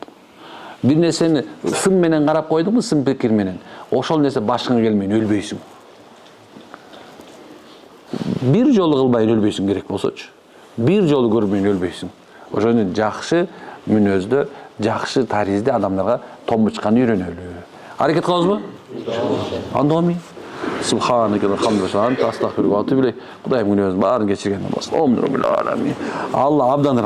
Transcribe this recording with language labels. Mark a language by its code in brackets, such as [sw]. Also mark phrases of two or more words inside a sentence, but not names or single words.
[ky] Бир нерсени сын менен карап койдуңбу, сын пикир менен, ошол нерсе башыңа келмей өлбөйсүң. Бир жолу кылбай өлбөйсүң керек болсочу. Бир жолу көрбөй өлбөйсүң. Ошону жакшы мүнөздө, жакшы таризде адамдарга томбучканы үйрөнөлү. Аракет кылабызбы? Андоми. [ar] سبحانك والحمد لله وأستغفرك وأتوب إليك. [ky] Кудайым күнөөбүздүн баарын кечирген болсун. Алла абдан